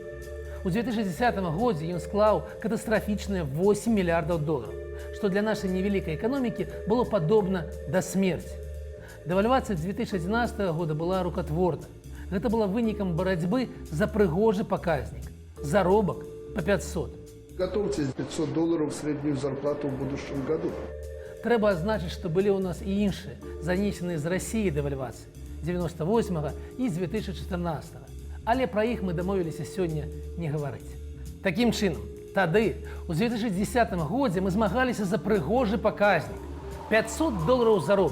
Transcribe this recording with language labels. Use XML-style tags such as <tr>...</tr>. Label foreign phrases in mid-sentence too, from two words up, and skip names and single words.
<be>У 2010 годзе ён склаў катастрафічныя 8 мільярдаў долараў, што для нашай невялікай эканомікі было падобна да смерці. Дэвальвацыя 2011 года была рукатворна. Гэта была вынікам барацьбы за прыгожы паказнік. Заробак па 500.</be> <ru>Готовьте $500 среднюю зарплату в будущем году.</ru> <be>Трэба адзначыць, што былі ў нас і іншыя, занесеныя з Расіі дэвальвацыі 98 і з 2014. Але пра іх мы дамовіліся сёння не гаварыць. Такім чынам, тады, у 2010 годзе мы змагаліся за прыгожы паказнік – $500 заробку.</be>